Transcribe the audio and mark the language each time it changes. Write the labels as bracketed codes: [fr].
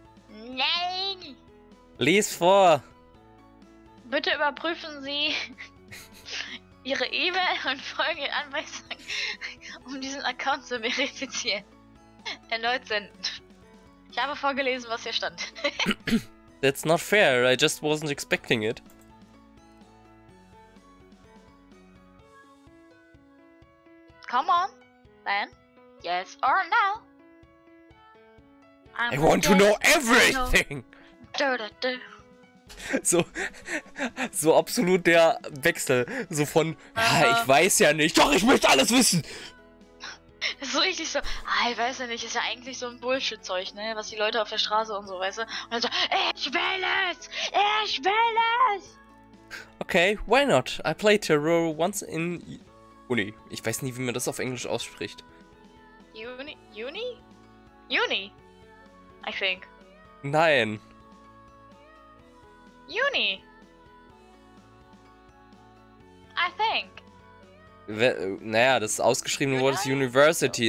[de] Nein. Lies vor. Bitte überprüfen Sie Ihre E-Mail und folgende Anweisungen, um diesen Account zu verifizieren. Erneut senden. Ich habe vorgelesen, was hier stand. [en] That's not fair, I just wasn't expecting it. Come on, then. Yes or no? I want to know everything! [de] So absolut der Wechsel. So von, ja, ich weiß ja nicht, doch ich möchte alles wissen! Das ist so richtig so, ich weiß ja nicht, ist ja eigentlich so ein Bullshit-Zeug, ne? Was die Leute auf der Straße und so, weißt du? Und dann so, ich will es! Ich will es! [en] Okay, why not? I played Terror once in Uni. [de] Ich weiß nie, wie man das auf Englisch ausspricht. [en] Uni? Uni, I think. [de] Nein. [en] Uni. I think. [de] Naja, das ausgeschriebene Wort ist University.